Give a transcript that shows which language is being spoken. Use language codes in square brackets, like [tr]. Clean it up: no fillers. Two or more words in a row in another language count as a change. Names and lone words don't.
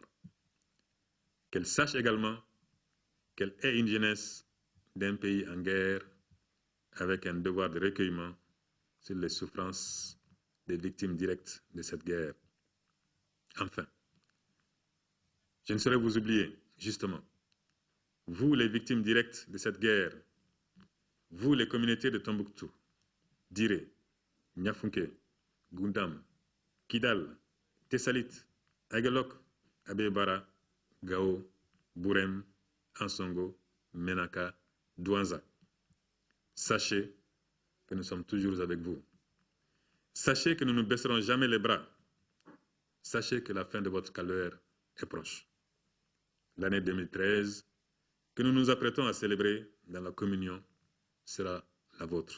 [fr] Qu'elle sache également qu'elle est une jeunesse d'un pays en guerre avec un devoir de recueillement sur les souffrances des victimes directes de cette guerre. Enfin, je ne saurais vous oublier, justement, vous les victimes directes de cette guerre, vous les communautés de Tombouctou, Diré, Niafunke, Gundam, Kidal, Tessalit, Aguelok, Abebara, Gao, Bourem, Ansongo, Menaka, Douanza. Sachez que nous sommes toujours avec vous. Sachez que nous ne baisserons jamais les bras sachez que la fin de votre calvaire est proche. L'année 2013, que nous nous apprêtons à célébrer dans la communion, sera la vôtre.